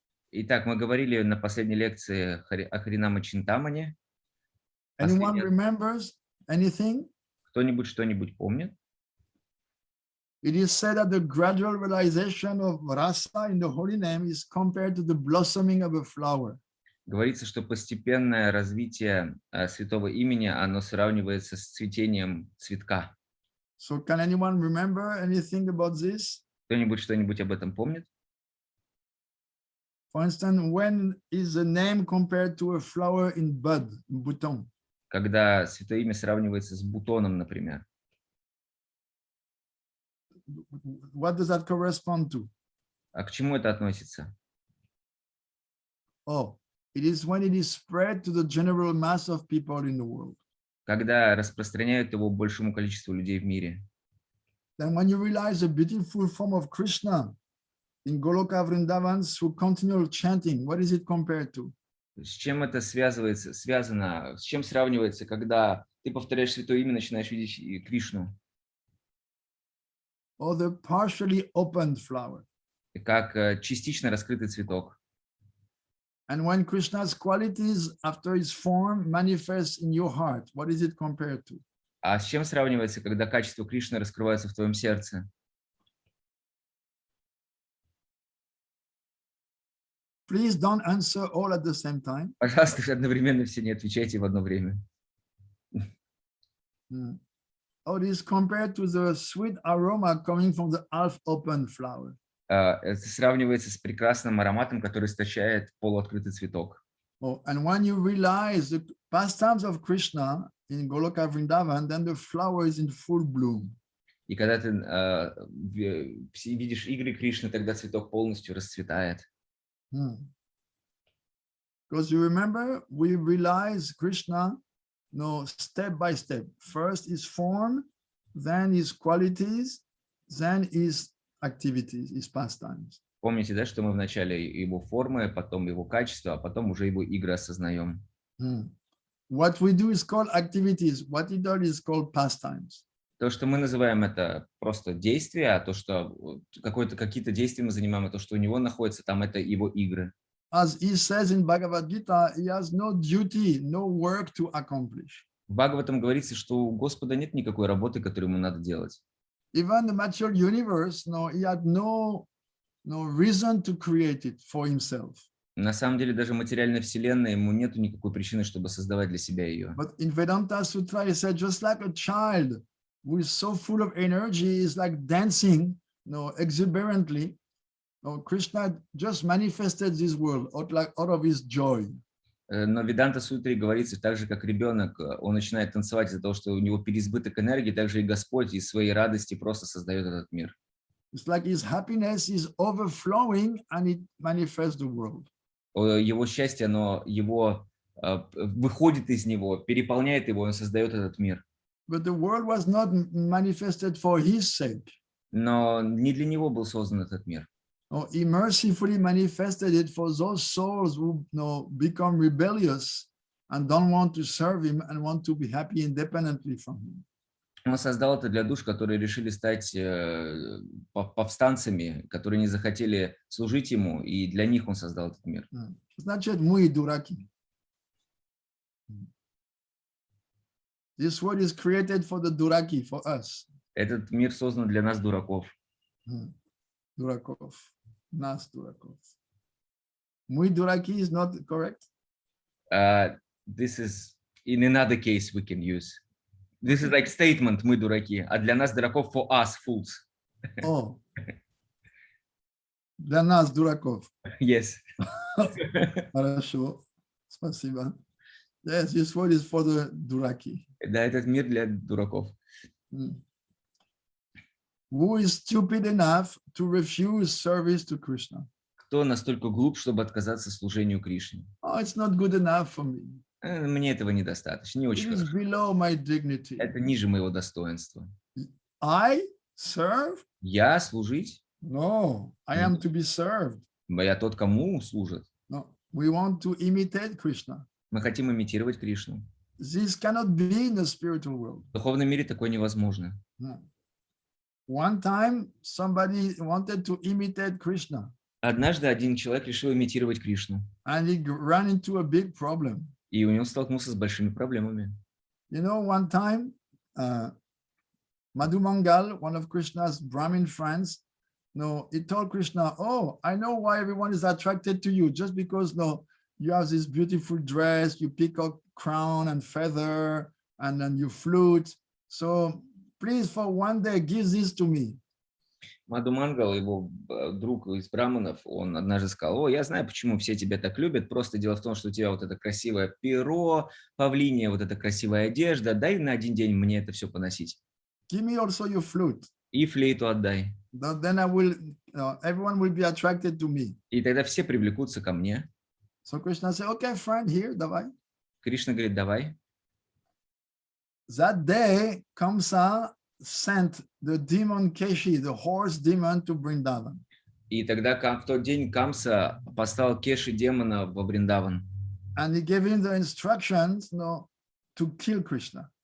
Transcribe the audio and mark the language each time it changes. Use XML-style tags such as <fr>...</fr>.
<ru>Итак, мы говорили на последней лекции о Харинама Чинтамане.</ru> <en>Anyone remembers anything?</en> <ru>Кто-нибудь что-нибудь помнит?</ru> <en>It is said that the gradual realization of rasa in the holy name is compared to the blossoming of a flower.</en> <ru>Говорится, что постепенное развитие святого имени, оно сравнивается с цветением цветка.</ru> <en>So can anyone remember anything about this?</en> <ru>Кто-нибудь что-нибудь об этом помнит?</ru> <en>For instance, when is the name compared to a flower in bud, bouton?</en> <ru>Когда святое имя сравнивается с бутоном, например.</ru> <en>What does that correspond to?</en> <ru>А к чему это относится?</ru> <en>Oh, it is when it is spread to the general mass of people in the world.</en> <ru>Когда распространяют его большему количеству людей в мире.</ru> <en>Then when you realize the beautiful form of Krishna in Goloka Vrindavan through continual chanting, what is it compared to?</en> <ru>С чем это связано, с чем сравнивается, когда ты повторяешь святое имя, начинаешь видеть Кришну?</ru> <en>Or the partially opened flower.</en> <ru>Как частично раскрытый цветок.</ru> <en>And when Krishna's qualities after his form manifest in your heart, what is it compared to?</en> <ru>А с чем сравнивается, когда качество Кришны раскрывается в твоем сердце?</ru> <en>Please don't answer all at the same time.</en> <ru>Пожалуйста, одновременно все не отвечайте в одно время.</ru> <en>Or it is compared to the sweet aroma coming from the half-opened flower.</en> <ru>Это сравнивается с прекрасным ароматом, который источает полуоткрытый цветок.</ru> <en>Oh, and when you realize the pastimes of Krishna in Goloka Vrindavan, then the flower is in full bloom.</en> <ru>И когда ты видишь игры Кришны, тогда цветок полностью расцветает.</ru> <en>Because you remember, we realize Krishna, step by step. First his form, then his qualities, then his activities, his pastimes.</en> <ru>Помните, да, что мы вначале его формы, потом его качество, а потом уже его игры осознаем.</ru> <en>What we do is called activities. What he does is called pastimes.</en> <ru>То, что мы называем это просто действие, а то, что какие-то действия мы занимаем, а то, что у него находится, там это его игры.</ru> <en>As he says in Bhagavad Gita, he has no duty, no work to accomplish.</en> <ru>В Бхагаватам говорится, что у Господа нет никакой работы, которую ему надо делать.</ru> <en>Even the material universe, he had no reason to create it for himself.</en> <ru>На самом деле, даже материальная вселенная, ему нету никакой причины, чтобы создавать для себя ее.</ru> <en>But in Vedanta Sutra, he said, just like a child who is so full of energy, is like dancing, exuberantly. Krishna just manifested this world out of his joy.</en> <ru>Но в Веданта Сутре говорится, так же, как ребенок, он начинает танцевать из-за того, что у него переизбыток энергии, так же и Господь из своей радости просто создает этот мир.</ru> <en>It's like his happiness is overflowing and it manifests the world.</en> <ru>Его счастье, оно выходит из него, переполняет его, он создает этот мир.</ru> <en>But the world was not manifested for his sake.</en> <ru>Но не для него был создан этот мир.</ru> <en>He mercifully manifested it for those souls who become rebellious and don't want to serve him and want to be happy independently from him.</en> <ru>Он создал это для душ, которые решили стать повстанцами, которые не захотели служить ему, и для них он создал этот мир. Значит, мы дураки.</ru> <en>This world is created for the duraki, for us.</en> <ru>Этот мир создан для нас, дураков. Дуrakov. Нас дураков. Мы дураки</ru> <en>is not correct? This is in another case we can use. This is like statement,</en> <ru>мы дураки, а для нас дураков,</ru> <en>for us, fools.</en> <ru>Oh. Для нас дураков.</ru> <en>Yes.</en> <ru>Хорошо. Спасибо.</ru> <en>Yes, this world is for the duraki.</en> <ru>Да, этот мир для дураков.</ru> <en>Who is stupid enough to refuse service to Krishna?</en> <ru>Кто настолько глуп, чтобы отказаться служению Кришне?</ru> <en>Oh, it's not good enough for me.</en> <ru>Мне этого недостаточно, не</ru> <en>It</en> <ru>очень</ru> <en>is</en> <ru>хорошо.</ru> <en>below my dignity.</en> <ru>Это ниже моего достоинства.</ru> <en>I serve?</en> <ru>Я служить?</ru> <en>No, I am to be served.</en> <ru>Я тот, кому служит.</ru> <en>No, we want to imitate Krishna.</en> <ru>Мы хотим имитировать Кришну.</ru> <en>This cannot be in the spiritual world.</en> <ru>В духовном мире такое невозможно.</ru> <en>No. One time, somebody wanted to imitate Krishna.</en> <ru>Однажды один человек решил имитировать Кришну.</ru> <en>And he ran into a big problem.</en> <ru>И у него столкнулся с большими проблемами.</ru> <en>You know, one time, Madhu Mangal, one of Krishna's Brahmin friends, no, he told Krishna, "Oh, I know why everyone is attracted to you, just because no, you have this beautiful dress, you peacock crown and feather, and then you flute. So please, for one day, give this to me."</en> <ru>Мадху Мангал, его друг из браманов, он однажды сказал: "О, я знаю, почему все тебя так любят. Просто дело в том, что у тебя вот это красивое перо, павлиния, вот эта красивая одежда. Дай на один день мне это все поносить.</ru> <en>Give me also your flute.</en> <ru>И флейту отдай.</ru> <en>Then I will, everyone will be attracted to me.</en> <ru>И тогда все привлекутся ко мне."</ru> <en>So Krishna said, "Okay, friend, here,</en> <ru>давай." Кришна говорит: "Давай."</ru> <en>That day, Kamsa sent the demon Keshi, the horse demon, to Vrindavan.</en> <ru>И тогда в тот день Камса послал Кеши демона во Вриндаван.</ru> <en>And he gave him the instructions, to kill Krishna.</en>